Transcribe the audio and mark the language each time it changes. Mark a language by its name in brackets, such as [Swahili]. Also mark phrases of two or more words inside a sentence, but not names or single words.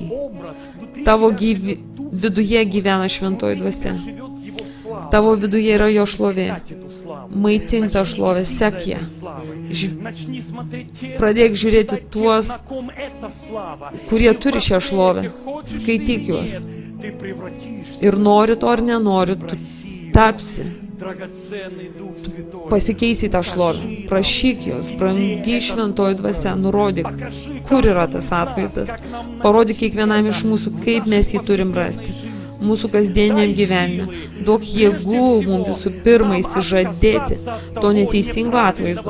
[Lithuanian] Tavo viduje gyvena šventoji dvasia. Tavo viduje yra jo šlovė. Maitink tą šlovę, sek ją. Pradėk žiūrėti tuos, kurie turi šią šlovę. Skaityk juos. [Russian] ты превратишься [Lithuanian] Ir nori to ar nenori, tu [Russian] красивый, [Lithuanian] tapsi, [Russian] драгоценный Дух Святой. [Lithuanian] pasikeisi tą šlovę. Prašyk jos, brangiai šventoji dvasia, nurodyk, kur yra tas atvaizdas. Parodyk kiekvienam iš mūsų, kaip mes jį turim rasti. Mūsų kasdieniam gyvenime. Duok jėgų mums visų pirma įsižadėti to neteisingo atvaizdo.